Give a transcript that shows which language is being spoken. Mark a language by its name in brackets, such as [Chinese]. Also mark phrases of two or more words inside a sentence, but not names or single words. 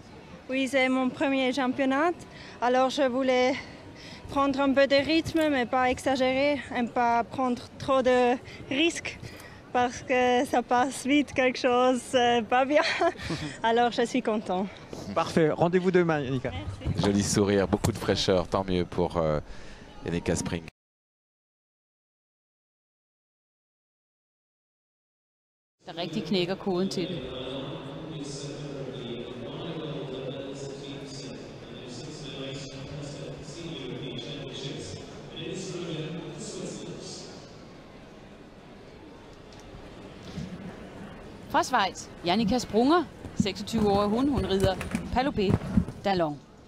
[French] Oui, c'est mon premier championnat, alors je voulais prendre un peu de rythme, mais pas exagérer, et pas prendre trop de risques, parce que ça passe vite, quelque chose pas bien. Alors je suis content. Parfait, rendez-vous demain, Yannicka. Merci. Joli sourire, beaucoup de fraîcheur, tant mieux pour Yannicka Spring. [Danish] Der rigtig knækker koden til den. Fra Schweiz, Yannicka Sprunger, 26-årig hun rider Paloubet d'Allon.